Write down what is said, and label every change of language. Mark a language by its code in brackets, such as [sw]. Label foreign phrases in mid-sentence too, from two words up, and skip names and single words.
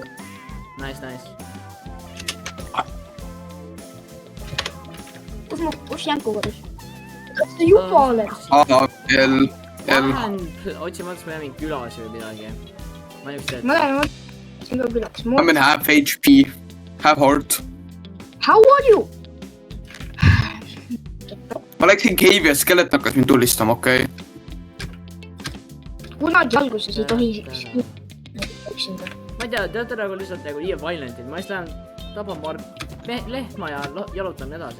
[et] Nice. Kus Janku kodus? Kas sa juba oled? Otsi mõttes ma jää mingi külas või midagi. Ma lähen otsin ka külas. [en] I'm in half HP. Half heart. How are you? [et] Ma läksin cave'i ja skelet hakkas mind tullistama, okei. Kunagi alguses ei tohi üksinda. Ma ei tea, te olete nagu lihtsalt nagu liiga violentid. Ma just lähen tapan paar lehma ja jalutan edasi.